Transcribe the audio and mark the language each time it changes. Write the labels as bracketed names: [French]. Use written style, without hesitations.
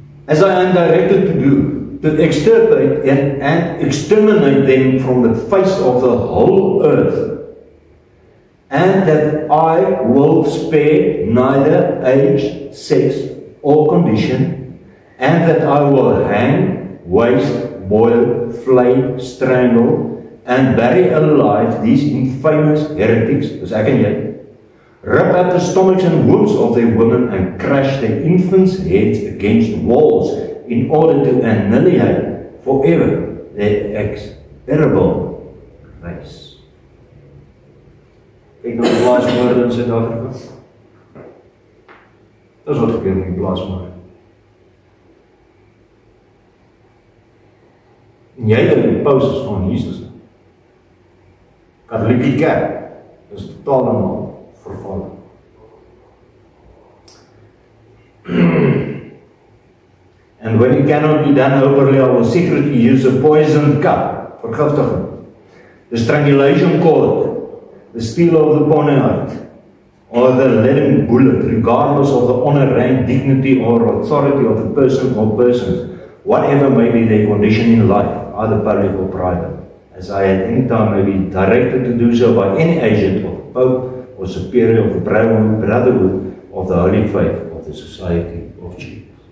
[English] As I am directed to extirpate and exterminate them from the face of the whole earth, and that I will spare neither age, sex, or condition, and that I will hang, waste, boil, flay, strangle, and bury alive these infamous heretics, as [Afrikaans] ek en jy, [English] rip out the stomachs and wombs of their women and crush their infants' heads against walls in order to annihilate forever their execrable race. [Afrikaans] Kyk nou die plaasmoorde in Suid-Afrika. Dis wat gebeur met die plaasmoorde. En jy dink die paus is van Jesus. Katholieke kerk is totaal en al vervallen. [English] And when it cannot be done openly, I will secretly use a poisoned cup, vergiftiging, the strangulation cord, the steel of the poniard, or the leaden bullet, regardless of the honor, rank, dignity, or authority of the person or persons, whatever may be their condition in life, either public or private, as I at any time may be directed to do so by any agent of the Pope or superior of the Brotherhood of the Holy Faith of the Society of Jesus.